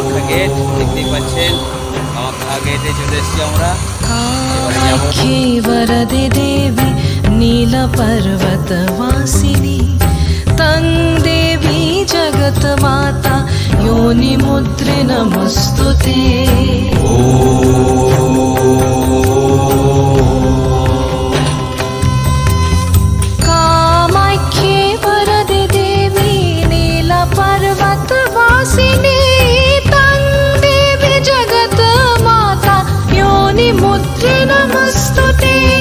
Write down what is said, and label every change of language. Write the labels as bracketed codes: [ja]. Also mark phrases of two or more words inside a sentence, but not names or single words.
[bn] গেট দেখতে পাচ্ছেন, কামাখ্যা গেটে চলে এসেছি আমরা। [sa] कामाख्ये वरदे देवी नीलपर्वतवासिनी तं देवी जगन्माता योनिमुद्रे नमस्तुते। कामाख्ये वरदे देवी नीलपर्वतवासिनी मुद्रे नमस्तुते।